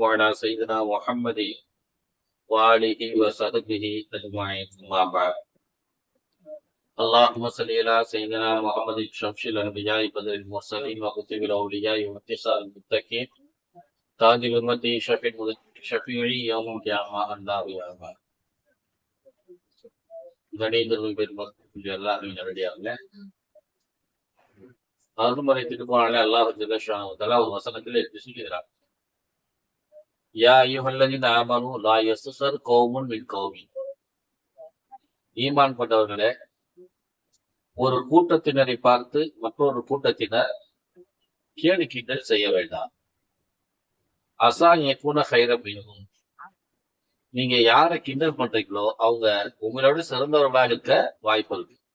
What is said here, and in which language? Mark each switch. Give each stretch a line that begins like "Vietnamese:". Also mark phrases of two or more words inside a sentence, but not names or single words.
Arabic: على سيدنا محمد وآله وصحبه أجمعين أما بعد اللهم صل على سيدنا محمد شمس الأنبياء بدر المرسلين وكتب الأولياء وانتصار المتقين تاج الأمة شفيعي يوم القيامة الله يا الله
Tamil: கணிதர்கள் பெருமக்கள் எல்லாரும் நேரடியாக அருள்முறை திருக்குறானில் அல்லாஹ் ஜல்லஷானுவ ஒரு வசனத்தில் எடுத்து சொல்கிறார்
Arabic: يا أيها الذين آمنوا لا يسخر قوم من قوم
Tamil: ஈமான் கொண்டவர்களே ஒரு கூட்டத்தினரை பார்த்து மற்றொரு கூட்டத்தினர் கேலி கிண்டல் செய்ய வேண்டாம்
Arabic: عسى يكونوا خيرا منهم
Tamil: நீங்க யாரை கிண்டல் பண்றீங்களோ அவங்க உங்களோட சிறந்தவர்களாக இருக்க வாய்ப்பு இருக்கு